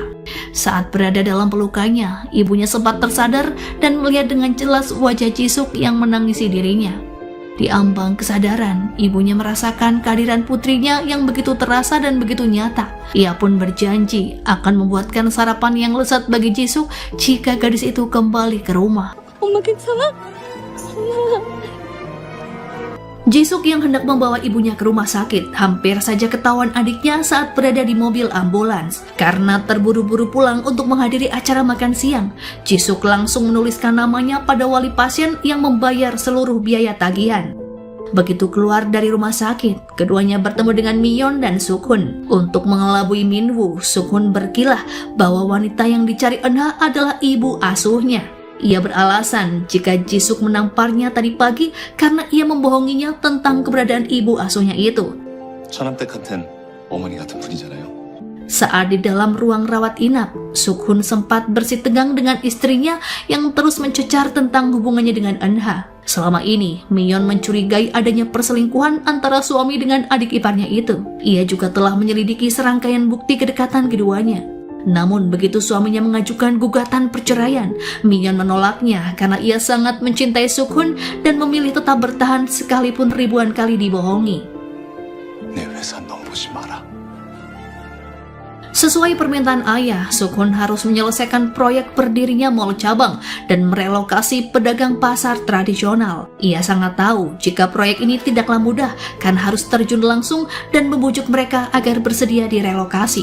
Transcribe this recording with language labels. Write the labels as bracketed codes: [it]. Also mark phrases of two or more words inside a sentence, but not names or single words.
[id] Saat berada dalam pelukannya, ibunya sempat tersadar dan melihat dengan jelas wajah Jisuk yang menangisi dirinya. Di ambang kesadaran, ibunya merasakan kehadiran putrinya yang begitu terasa dan begitu nyata. Ia pun berjanji akan membuatkan sarapan yang lezat bagi Jisuk jika gadis itu kembali ke rumah. [ko] 엄마 괜찮아? [id] Jisuk yang hendak membawa ibunya ke rumah sakit hampir saja ketahuan adiknya saat berada di mobil ambulans. Karena terburu-buru pulang untuk menghadiri acara makan siang, Jisuk langsung menuliskan namanya pada wali pasien yang membayar seluruh biaya tagihan. Begitu keluar dari rumah sakit, keduanya bertemu dengan Miyeon dan Sukhun. Untuk mengelabui Minwoo, Sukhun berkilah bahwa wanita yang dicari Eunha adalah ibu asuhnya. Ia beralasan jika Jisuk menamparnya tadi pagi karena ia membohonginya tentang keberadaan ibu asuhnya itu. [ko] 처남댁 같은 어머니 같은 분이잖아요. [id] Saat di dalam ruang rawat inap, Sukhun sempat bersitegang dengan istrinya yang terus mencecar tentang hubungannya dengan Eunha. Selama ini, Miyeon mencurigai adanya perselingkuhan antara suami dengan adik iparnya itu. Ia juga telah menyelidiki serangkaian bukti kedekatan keduanya. Namun begitu suaminya mengajukan gugatan perceraian, Miyeon menolaknya karena ia sangat mencintai Sukhun dan memilih tetap bertahan sekalipun ribuan kali dibohongi. [ko] 내 회사 넘보지 마라. [id] Sesuai permintaan ayah, Sukhun harus menyelesaikan proyek berdirinya mal cabang dan merelokasi pedagang pasar tradisional. Ia sangat tahu jika proyek ini tidaklah mudah karena harus terjun langsung dan membujuk mereka agar bersedia direlokasi.